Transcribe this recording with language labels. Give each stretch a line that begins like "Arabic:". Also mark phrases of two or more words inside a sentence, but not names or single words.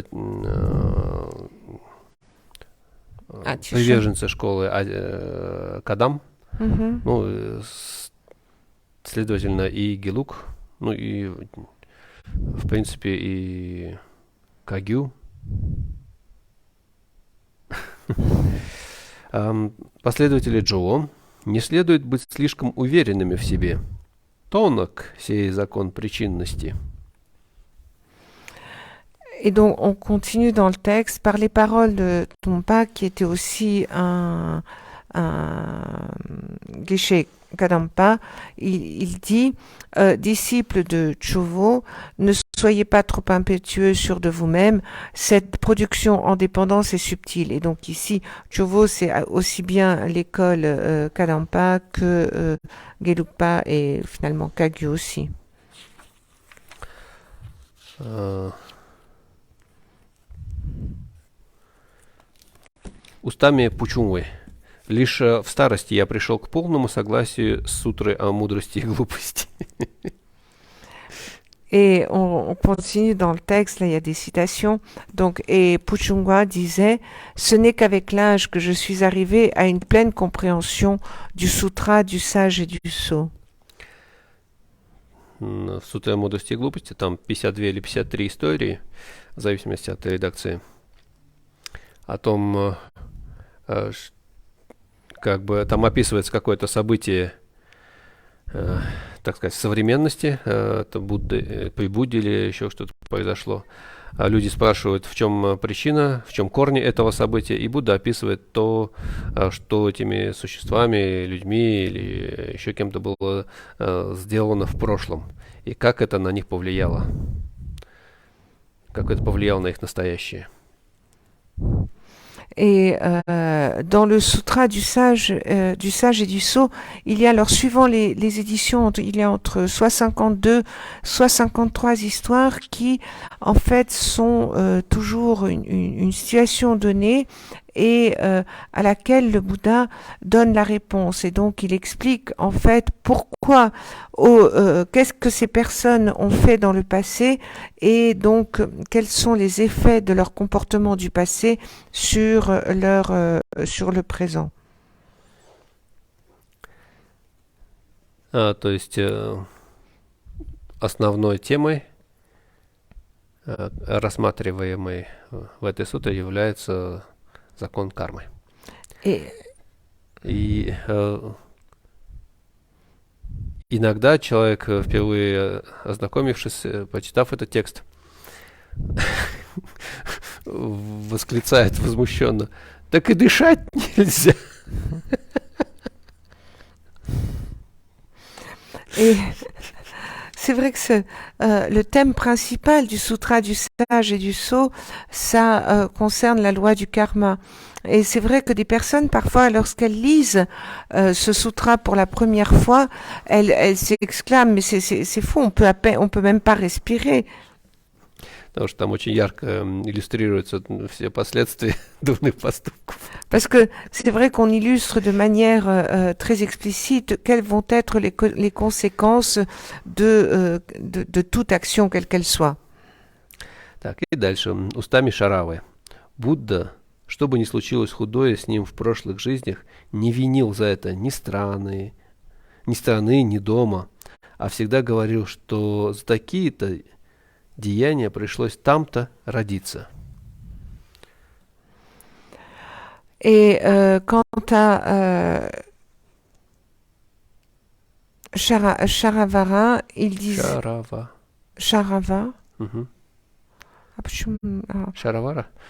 Russian: приверженцы школы Кадам, ну, следовательно, и Гелук, ну, и, в принципе, и Кагю. Последователи Джоу не следует быть слишком уверенными в себе. Тонок сей закон причинности.
French: Et donc, on continue dans le texte par les paroles de Tompa, qui était aussi un Geshe Kadampa. Il dit, disciples de Chovo, ne soyez pas trop impétueux sur de vous-même. Cette production en dépendance est subtile. Et donc ici, Chovo, c'est aussi bien l'école Kadampa que Gelugpa et finalement Kagyu aussi.
Russian: Устами Пучунгвы. Лишь в старости я пришел к полному согласию с сутрой о мудрости и глупости.
French: Et on continue dans le texte, là il y a des citations. Donc, et Puchungwa disait, ce n'est qu'avec l'âge que je suis arrivé à une pleine compréhension du sutra du sage et du sot.
Russian: В сутре о мудрости и глупости там 52 или 53 истории, в зависимости от редакции, о том, как бы там описывается какое-то событие, так сказать, современности, это при Будде или еще что-то произошло. Люди спрашивают, в чем причина, в чем корни этого события, и Будда описывает то, что этими существами, людьми или еще кем-то было сделано в прошлом, и как это на них повлияло, как это повлияло на их настоящее.
French: Et dans le sutra du sage et du sot, il y a, alors suivant les éditions, il y a entre soit 52, soit 53 histoires qui, en fait, sont toujours une situation donnée et à laquelle le Bouddha donne la réponse. Et donc, il explique en fait pourquoi, qu'est-ce que ces personnes ont fait dans le passé et donc quels sont les effets de leur comportement du passé sur le présent.
Russian: То есть основной темой, рассматриваемой в этой сутре, является закон кармы.
French: Et,
Russian: И иногда человек, впервые ознакомившись, почитав этот текст, восклицает возмущенно: так и дышать нельзя.
French: et c'est vrai que le thème principal du sutra du sage et du sot, ça concerne la loi du karma. Et c'est vrai que des personnes, parfois, lorsqu'elles lisent ce sutra pour la première fois, elles s'exclament, mais c'est fou, on peut même pas respirer.
Russian: Потому что там очень ярко иллюстрируются все последствия дурных поступков.
French: Parce que c'est vrai qu'on illustre de manière très explicite quelles vont être les conséquences de toute action, quelle qu'elle soit.
Russian: Так, и дальше. Устами Шаравы. Будда, что бы ни случилось худое с ним в прошлых жизнях, не винил за это ни страны, ни дома, а всегда говорил, что за такие-то деяния пришлось там-то родиться.
French: Et quant à Charavara, il dit Charava. Угу. Ah,
Russian: Шаравара?